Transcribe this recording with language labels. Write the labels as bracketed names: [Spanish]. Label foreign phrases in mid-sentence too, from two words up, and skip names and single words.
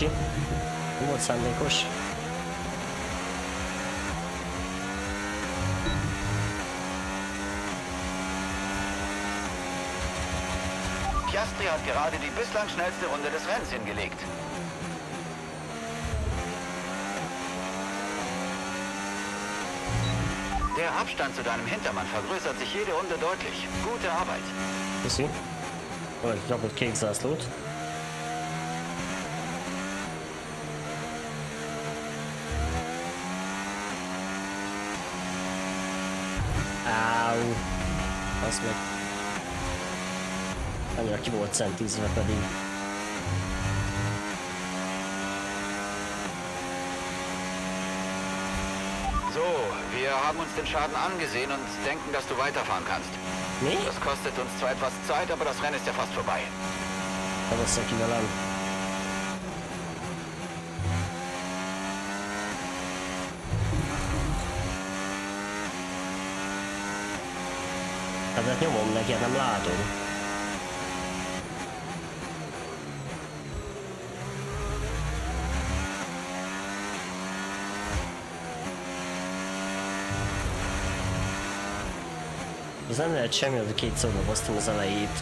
[Hungarian] Nem volt szándékos. [German] Piastri hat gerade die bislang schnellste Runde des Rennens hingelegt. Der Abstand zu deinem Hintermann vergrößert sich jede Runde deutlich. Gute Arbeit. [Hungarian] Köszi. Vagy kapott kék zászlót. Áú. Az meg. Annyira ki volt centízve pedig. [German] So, wir haben uns den Schaden angesehen und denken, dass du weiterfahren kannst. Nee? Das kostet uns zwar etwas Zeit, aber das Rennen ist ja fast vorbei. [Hungarian] Da was ki velem. Hát nyomom neki, hát nem látom. Ez nem lehet semmi, hogy kétszer doboztam az elejét.